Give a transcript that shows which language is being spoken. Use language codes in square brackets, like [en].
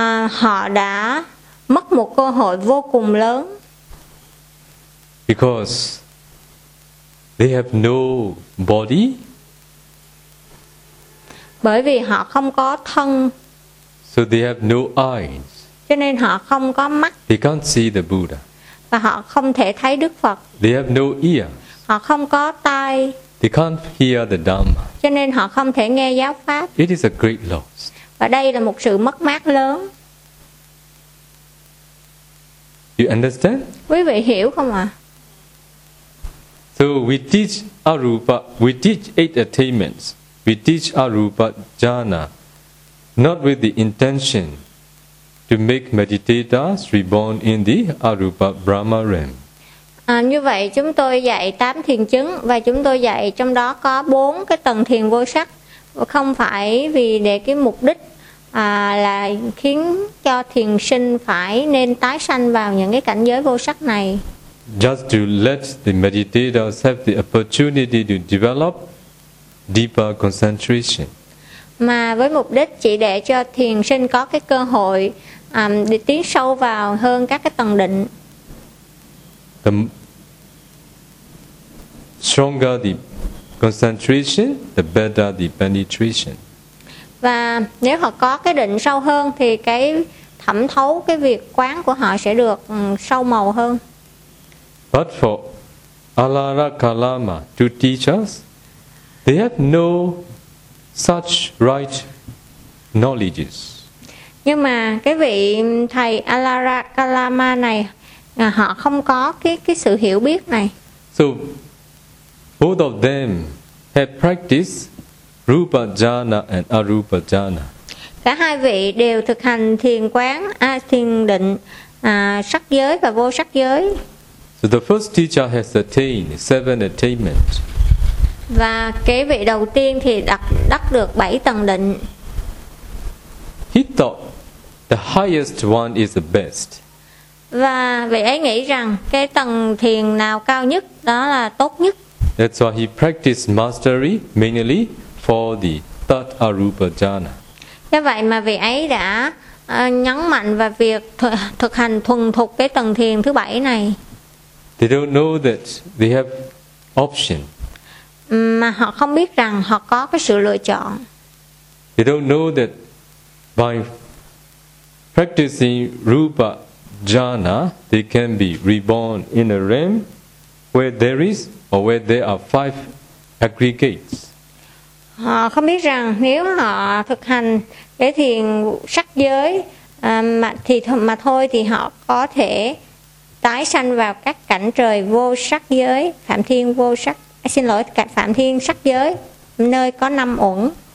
[vi] Họ đã mất một cơ hội vô cùng lớn. [en] Because they have no body. [vi] Bởi vì họ không có thân. [en] So they have no eyes. [vi] Cho nên họ không có mắt. [en] They can't see the Buddha. [vi] Và họ không thể thấy Đức Phật. [en] They have no ears. [vi] Họ không có tai. [en] They can't hear the Dhamma. [vi] Cho nên họ không thể nghe giáo pháp. [en] It is a great loss. [vi] Và đây là một sự mất mát lớn. [en] You understand? [vi] Quý vị hiểu không ạ? [en] So we teach arupa, we teach eight attainments, we teach arupa jhana, not with the intention to make meditators reborn in the arupa brahma realm. [vi] Như vậy chúng tôi dạy tám thiền chứng và chúng tôi dạy trong đó có bốn cái tầng thiền vô sắc, không phải vì để cái mục đích là khiến cho thiền sinh phải nên tái sanh vào những cái cảnh giới vô sắc này. [en] Just to let the meditators have the opportunity to develop deeper concentration. [vi] Mà với mục đích chỉ để cho thiền sinh có cái cơ hội để tiến sâu vào hơn các cái tầng định. [en] The stronger the concentration, the better the penetration. [vi] Và nếu họ có cái định sâu hơn thì cái thẩm thấu cái việc quán của họ sẽ được sâu màu hơn. [en] But for Alara Kalama to teach us, they have no such right knowledges. [vi] Nhưng mà cái vị thầy Alara Kalama này, họ không có cái sự hiểu biết này. [en] So both of them have practiced Rupa Jhana and Arupa Jhana. [vi] Cả hai vị đều thực hành thiền quán, thiền định, sắc giới và vô sắc giới. [en] So the first teacher has attained seven attainments. [vi] Và cái vị đầu tiên thì đắc được bảy tầng định. [en] He thought the highest one is the best. [vi] Và vị ấy nghĩ rằng cái tầng thiền nào cao nhất đó là tốt nhất. [en] That's why he practiced mastery mainly for the third arupa jhana. [vi] Do vậy mà vị ấy đã nhấn mạnh vào việc thực hành thuần thục cái tầng thiền thứ bảy này. [en] They don't know that they have option. [vi] Mà họ không biết rằng họ có cái sự lựa chọn. [en] They don't know that by practicing Rupa Jhana, they can be reborn in a realm where there is or where there are five aggregates. [vi] Họ không biết rằng nếu họ thực hành cái thiền sắc giới mà thôi thì họ có thể tái sanh vào các cảnh trời vô sắc giới, phạm thiên vô sắc. xin lỗi, cả phạm thiên sắc giới nơi có năm uẩn.